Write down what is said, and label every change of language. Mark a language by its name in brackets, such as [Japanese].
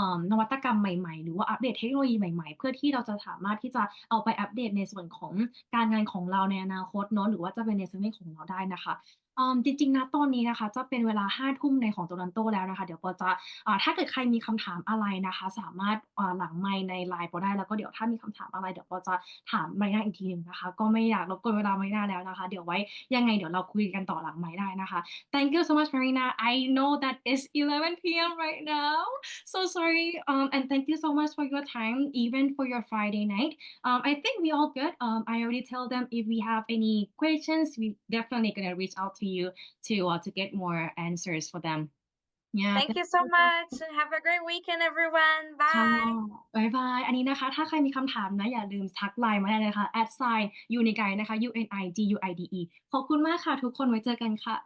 [Thai] นวัตกรรมใหม่ๆหรือว่าอัปเดตเทคโนโลยีใหม่ๆเพื่อที่เราจะสามารถที่จะเอาไปอัปเดตในส่วนของการงานของเราในอนาคตเนาะหรือว่าจะเป็น resume ของเราได้นะคะจริงๆณตอนนี้นะคะจะเป็นเวลา5ทุ่มในของ Toronto แล้วนะคะเดี๋ยวปอจะถ้าเกิดใครมีคำถามอะไรนะคะสามารถหลังไมค์ใน LINE ปอได้แล้วก็เดี๋ยวถ้ามีคำถามอะไรเดี๋ยวปอจะถาม Marina อีกทีหนึ่งนะคะก็ไม่อยากรบกวนเวลา Marina แล้วนะคะเดี๋ยวไว้ยังไงเดี๋ยวเราคุยกันต่อหลังไมค์ได้นะคะ [English] Thank you so much, Marina. I know that it's 11 p.m. right now. So sorry. And thank you so much for your time, even for your Friday night. I think we all good. I already tell them if we have any questions, we definitely gonna reach out to you to get more answers for them. Yeah. Thank you so much. Have a great weekend, everyone. [Thai] ค่ะ [English] Bye. [Thai] บ๊ายบายอันนี้นะคะถ้าใครมีคำถามนะอย่าลืมทัก LINE มาได้เลยนะคะ @UniGuide นะคะ UNIGUIDE ขอบคุณมากค่ะทุกคนไว้เจอกันค่ะ